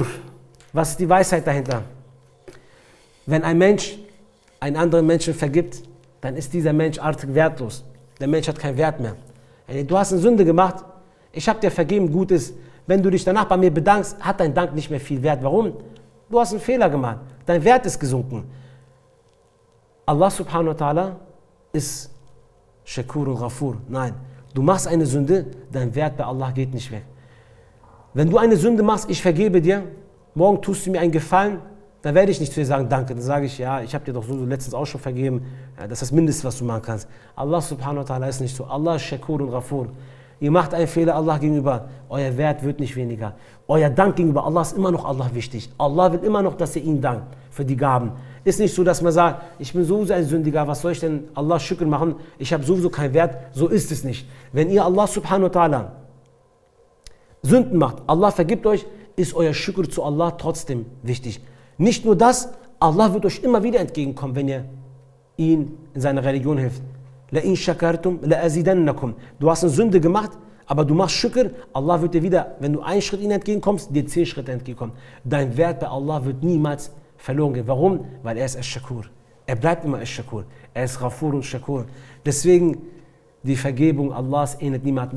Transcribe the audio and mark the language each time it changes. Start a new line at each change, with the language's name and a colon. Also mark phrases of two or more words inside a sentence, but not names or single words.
German: Was ist die Weisheit dahinter? Wenn ein Mensch einen anderen Menschen vergibt, dann ist dieser Mensch artig wertlos. Der Mensch hat keinen Wert mehr. Du hast eine Sünde gemacht, ich habe dir vergeben, gut ist. Wenn du dich danach bei mir bedankst, hat dein Dank nicht mehr viel Wert. Warum? Du hast einen Fehler gemacht. Dein Wert ist gesunken.
Arabic: Allah subhanahu wa ta'ala
German: ist Shakur und Ghafur. Nein, du machst eine Sünde, dein Wert bei Allah geht nicht weg. Wenn du eine Sünde machst, ich vergebe dir, morgen tust du mir einen Gefallen, dann werde ich nicht zu dir sagen, danke. Dann sage ich, ja, ich habe dir doch so letztens auch schon vergeben. Ja, das ist das Mindeste, was du machen kannst.
Arabic: Allah subhanahu wa ta'ala
German: ist nicht so. Allah ist Shakur und Ghafur. Ihr macht einen Fehler Allah gegenüber, euer Wert wird nicht weniger. Euer Dank gegenüber Allah ist immer noch Allah wichtig. Allah will immer noch, dass ihr ihm dankt für die Gaben. Ist nicht so, dass man sagt, ich bin sowieso ein Sündiger, was soll ich denn Allah Schükr machen? Ich habe sowieso keinen Wert. So ist es nicht. Wenn ihr
Arabic: Allah subhanahu wa ta'ala
German: Sünden macht, Allah vergibt euch, ist euer Schükr zu Allah trotzdem wichtig. Nicht nur das, Allah wird euch immer wieder entgegenkommen, wenn ihr ihn in seiner Religion hilft.
Arabic: La in shakartum la azidannakum.
German: Du hast eine Sünde gemacht, aber du machst Schükr, Allah wird dir wieder, wenn du einen Schritt ihnen entgegenkommst, dir 10 Schritte entgegenkommen. Dein Wert bei Allah wird niemals verloren gehen. Warum? Weil er ist Ash-Shakur. Er bleibt immer Ash-Shakur. Er ist Ghafur und Shakur. Deswegen, die Vergebung Allahs ähnelt niemandem.